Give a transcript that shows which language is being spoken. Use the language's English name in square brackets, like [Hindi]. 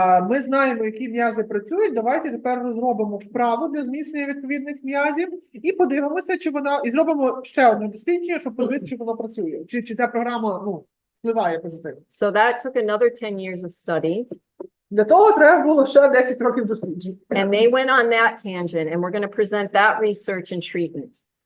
[Ukrainian] Ми знаємо, які м'язи працюють. Давайте тепер розробимо вправу для зміцнення відповідних м'язів і подивимося, чи вона, і зробимо ще одне дослідження, щоб подивитися, чи вона працює, чи ця програма впливає позитивно. [English] So that took another 10 years of study. [Ukrainian] Для того треба було ще 10 років досліджень. [English] And they went on that tangent, and we're going to present that research and treatment.